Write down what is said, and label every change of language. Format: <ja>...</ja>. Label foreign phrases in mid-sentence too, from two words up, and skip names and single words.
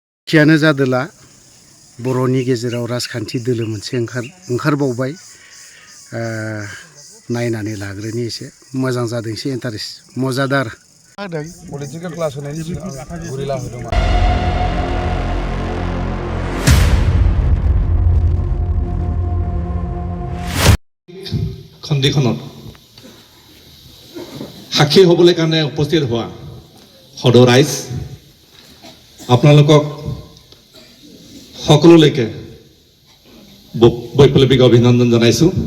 <brx>थियानो जादोला बर'नि गेजेराव राजखान्थि दोलो मोनसे ओंखारबावबाय नायनानै लाग्रोनि एसे मोजां जादों एसे इन्टारेस्ट मजादार होदों पलिटिकेल क्लास होनायनि सिगां गुरिला होदोंमोन</brx> <as>খন্দিখনত সাক্ষী হ'বলৈ কাৰণে উপস্থিত হোৱা সদৌ ৰাইজ আপোনালোকক সকলোলৈকে বৈপ্লৱিক অভিনন্দন জনাইছোঁ।</as>